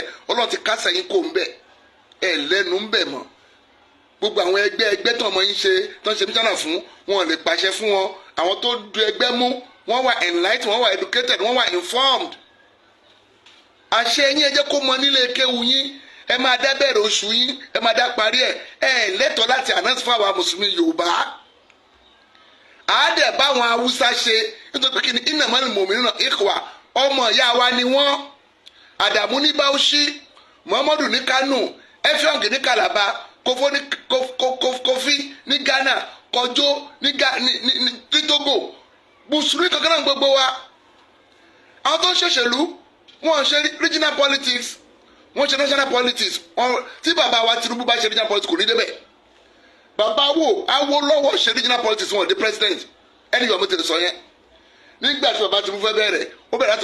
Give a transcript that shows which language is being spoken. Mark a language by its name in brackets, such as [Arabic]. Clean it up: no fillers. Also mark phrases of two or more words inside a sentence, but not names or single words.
[Yoruba] ọlọ́run ti kásẹ̀ yín kò ń bẹ̀ ẹ̀ lẹ́nu ń bẹ̀ mọ́ gbogbo àwọn ẹgbẹ́ tó ọmọ yín ṣe tó ń ṣe mísánà fún wọn lè pàṣẹ fún wọn àwọn tó du ẹgbẹ́ mú wọ́n wà enlightened wọ́n wà educated wọ́n wà informed àṣẹ yín ẹ jẹ́ kó mọ nílé kéwu yín ẹ máa dá bẹ̀rẹ̀ oṣù yín ẹ máa dá parí ẹ lẹ́tọ̀ọ́ láti announce fún àwa mùsùlùmí Yorùbá àádẹ́ báwọn Haúsá ṣe nítorí pé kí ni [Arabic] إنما المؤمنون إخوة [Yoruba] ọmọ ìyá wa ni wọ́n Àdàmú ní Bauchi Muhammadu ní Kano Effiong ní Calabar Kofi ní Ghana Kojo ní Togo mùsùlùmí kankan náà gbogbo wa àwọn tó ń ṣèṣèlú wọn ṣe [English] regional politics [Yoruba] wọn ṣe [English] national politics [Yoruba] tí bàbá wa Tinubu bá ṣe [English] regional politics [Yoruba] kò ní débẹ̀ bàbá Awólọ́wọ̀ ṣe [English] regional politics [Yoruba] wọn di president ẹni yọ̀ọ́ mo tẹ̀lé sọ yẹn nígbà tí bàbá Tinubu fẹ́ bẹ̀rẹ̀ ó bẹ̀rẹ̀ láti